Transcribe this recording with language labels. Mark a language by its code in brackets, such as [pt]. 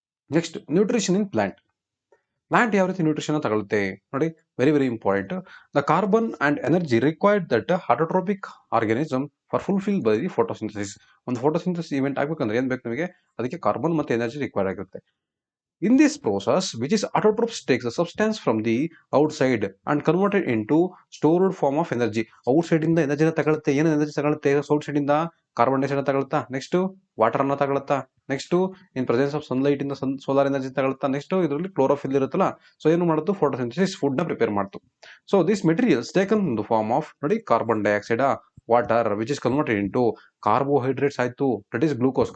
[kn] Next nutrition in plant ಯಾವ ರೀತಿ nutrition ತಗೊಳುತ್ತೆ ನೋಡಿ. [en] Very important. The carbon and energy required that autotrophic organism for fulfil by the photosynthesis. [kn] ಒಂದು photosynthesis event ಆಗ್ಬೇಕಂದ್ರೆ ಏನ್ ಬೇಕು ನಿಮಗೆ, ಅದಕ್ಕೆ ಕಾರ್ಬನ್ ಮತ್ತೆ ಎನರ್ಜಿ ರಿಕ್ವೈರ್ಡ್ ಆಗಿರುತ್ತೆ. [en] In this process, which is autotrophs takes the substance from the outside and converted into stored form of energy. [kn] Outside ಇಂದ ಎನರ್ಜಿನ ತಗೊಳುತ್ತೆ. ಏನು ಎನರ್ಜಿ ತಗೊಳುತ್ತೆ ಔಟ್ಸೈಡ್ ಇಂದ? ಕಾರ್ಬನ್ ಡೈಆಕ್ಸೈಡ್ ತಗೊಳುತ್ತಾ, ನೆಕ್ಸ್ಟ್ ವಾಟರ್ ಅನ್ನ ತಗೊಳುತ್ತಾ, next [en] in presence of sunlight [kn] ಇಂದ solar energy ತಗೊಳುತ್ತಾ, next ಇದರಲ್ಲಿ chlorophyll ಇರುತ್ತಲ್ಲ. So ಏನು ಮಾಡುತ್ತೆ, ಫೋಟೋಸಿಂಥಸಿಸ್ ಫುಡ್ ನ ಪ್ರಿಪೇರ್ ಮಾಡ್ತು. [en] So this materials taken in the form of ನೋಡಿ carbon dioxide, water which is converted into carbohydrates ಆಯ್ತು, that is glucose.